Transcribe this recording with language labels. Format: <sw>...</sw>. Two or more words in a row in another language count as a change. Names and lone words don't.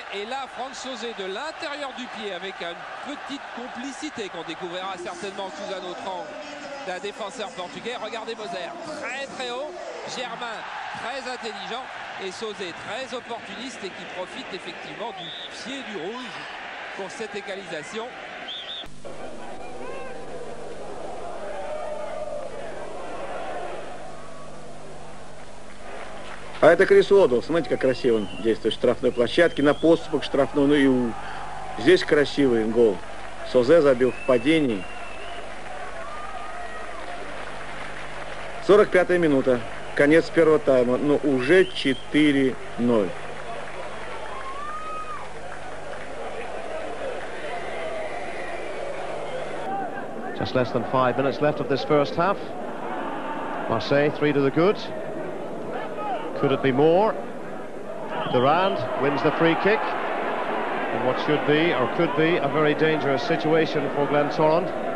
<fr>Et là, Franck Sauzet de l'intérieur du pied avec une petite complicité qu'on découvrira certainement sous un autre angle d'un défenseur portugais. Regardez Moser, très très haut. Germain, très intelligent. Et Sauzet, très opportuniste et qui profite effectivement du pied du rouge pour cette égalisation.</fr> <ru>А это Крис Уодл, смотрите, как красиво он действует в штрафной площадке, на подступах штрафной, ну и здесь красивый гол. Созе забил в падении. 45-я минута, конец первого тайма, но уже 4-0.</ru> <en>Just less than 5 minutes left of this first half. Marseille 3 to the good. Could it be more? Durand wins the free kick in what should be, or could be, a very dangerous situation for Glentoran.</en>